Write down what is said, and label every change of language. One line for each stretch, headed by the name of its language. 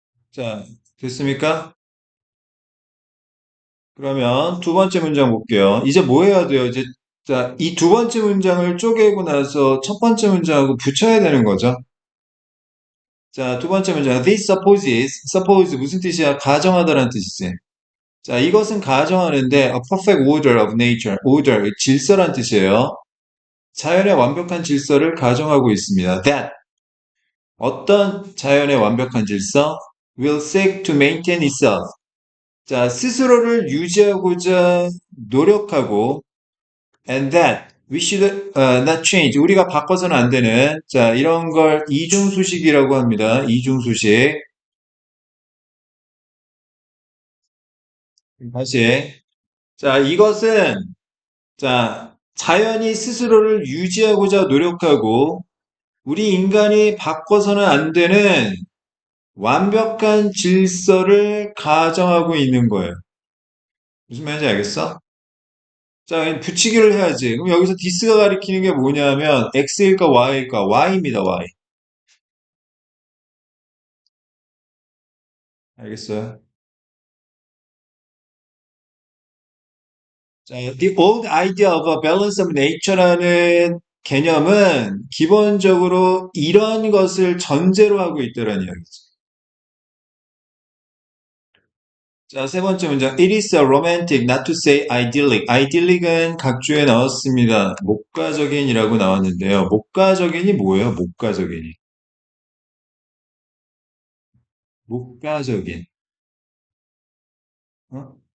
Korean: 자, 됐습니까? 그러면 두 번째 문장 볼게요. 이제 뭐 해야 돼요? 이제 자, 이 두 번째 문장을 쪼개고 나서 첫 번째 문장하고 붙여야 되는 거죠. 자, 두 번째 문장.
English: This supposes, suppose
Korean: 무슨 뜻이야? 가정하다라는 뜻이지. 자, 이것은 가정하는데
English: a perfect order of nature,
Korean: order, 질서란 뜻이에요. 자연의 완벽한 질서를 가정하고 있습니다. That, 어떤 자연의 완벽한 질서?
English: Will seek to maintain itself.
Korean: 자, 스스로를 유지하고자 노력하고
English: and that we should not change.
Korean: 우리가 바꿔서는 안 되는 자 이런 걸 이중수식이라고 합니다. 이중수식. 다시 자 이것은 자 자연이 스스로를 유지하고자 노력하고 우리 인간이 바꿔서는 안 되는 완벽한 질서를 가정하고 있는 거예요. 무슨 말인지 알겠어? 자, 붙이기를 해야지. 그럼 여기서 디스가 가리키는 게 뭐냐면 x일까 y일까? y입니다, y. 알겠어요? 자,
English: the old idea of a balance of nature
Korean: 라는 개념은 기본적으로 이런 것을 전제로 하고 있다는 이야기죠. 자, 세 번째 문장.
English: It is a romantic, not to say idyllic.
Korean: idyllic은 각주에 나왔습니다. 목가적인이라고 나왔는데요. 목가적인이 뭐예요? 목가적인이. 목가적인. 어?